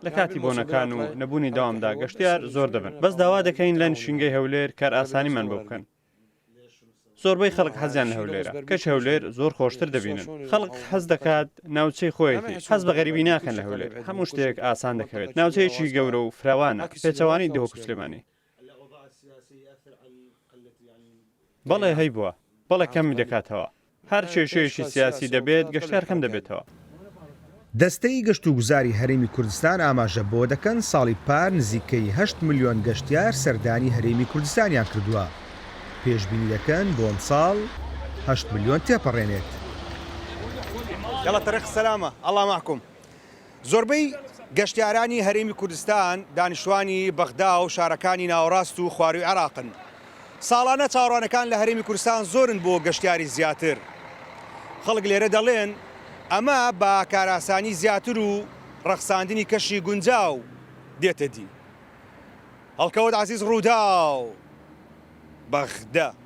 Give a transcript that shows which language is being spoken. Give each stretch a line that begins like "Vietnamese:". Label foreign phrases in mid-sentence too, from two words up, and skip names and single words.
Central Kurdish: لە کاتی بۆنەکان و نەبوونی داوامدا گەشتیار زۆر دەبن بەس داوا دەکەین لە نشینگەی هەولێر کار ئاسانیمان بۆ بکەن زۆربەی خەڵک حەزیان لە هەولێرە کەچ هەولێر زۆر خۆشتر دەبینن خەڵک حەز دەکات ناوچەی خۆیەتی حەز بە غەریبی ناکەن لە هەولێر هەموو شتێک ئاسان دەکەوێت ناوچەیەکی گەورە و فراوانە پێچەوانی دهۆک و سلێمانی بەڵێ هەی بووە بەڵێ کەمی دەکاتەوە هەر کێشەیەکی سیاسی دەبێت گەشتیار کەم دەبێتەوە دەستەی گەشت و گوزاری هەرێمی کوردستان ئاماژە بۆ دەکەن ساڵی پار نزیکەی 8 ملیۆن گەشتیار سەردانی هەرێمی کوردستانیان کردووە پێشبینی دەکەن بۆ ئەم ساڵ 8 ملیۆن تێپەڕێنێت
Arabic: يلا طريق السلامة الله معكم
Central Kurdish: زۆربەی گەشتیارانی هەرێمی کوردستان دانیشتوانی بەغدا و شارەکانی ناوەڕاست و خواروی عێراقن ساڵانە چاوەڕوانەکان لە هەرێمی کوردستان زۆرن بۆ گەشتیاری زیاتر خەڵک لێرە دەڵێن ئەمە بە کاراسانی زیاتر و ڕەخساندنی کەشی گونجاو دێتە دی هەڵکەوت عزیز ڕوودا و بەغدا